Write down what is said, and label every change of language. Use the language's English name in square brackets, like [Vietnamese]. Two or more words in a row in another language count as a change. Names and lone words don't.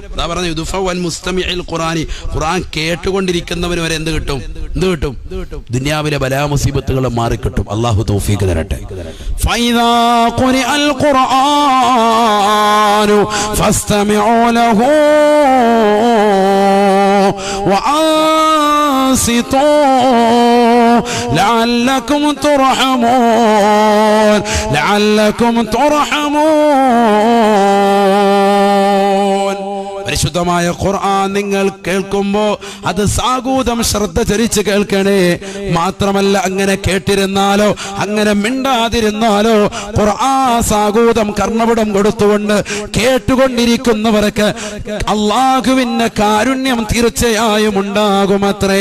[Malayalam] അതാ പറഞ്ഞു [Arabic] يدفع عن مستمع القرآن, [Malayalam] ഖുർആൻ കേട്ടുകൊണ്ടിരിക്കുന്നവന് വരെ എന്ത് കിട്ടും? ദുനിയാവിലെ ബലാ മുസീബത്തുകൾ മാറിക്കിട്ടും. അല്ലാഹു തൗഫീഖ് തരട്ടെ. [Arabic] فإذا قرئ القرآن فاستمعوا له وأنصتوا لعلكم ترحمون. [Malayalam] പരിശുദ്ധമായ ഖുർആൻ നിങ്ങൾ കേൾക്കുമ്പോൾ അത് സാഗൂതം ശ്രദ്ധ ചരിച്ച് കേൾക്കണേ. മാത്രമല്ല അങ്ങനെ കേട്ടിരുന്നാലോ അങ്ങനെ മിണ്ടാതിരുന്നാലോ ഖുർആൻ സാഗൂതം കർണപടം കൊടുത്തുകൊണ്ട് കേട്ടുകൊണ്ടിരിക്കുന്നവർക്ക് അല്ലാഹുവിന്റെ കാരുണ്യം തീർച്ചയായും ഉണ്ടാകുമത്രേ.